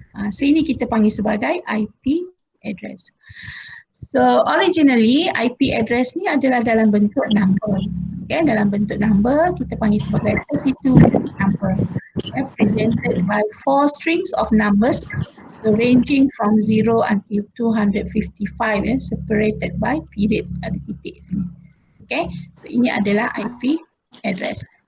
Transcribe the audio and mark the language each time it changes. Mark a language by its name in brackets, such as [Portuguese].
[Malay] So ini kita panggil sebagai IP address. So originally IP address ni adalah dalam bentuk number. Okay, dalam bentuk number kita panggil sebagai 32-bit number. [English] Presented by 4 strings of numbers, so ranging from 0 until 255 separated by periods, [Malay] ada titik sini. Okay, so ini adalah IP address.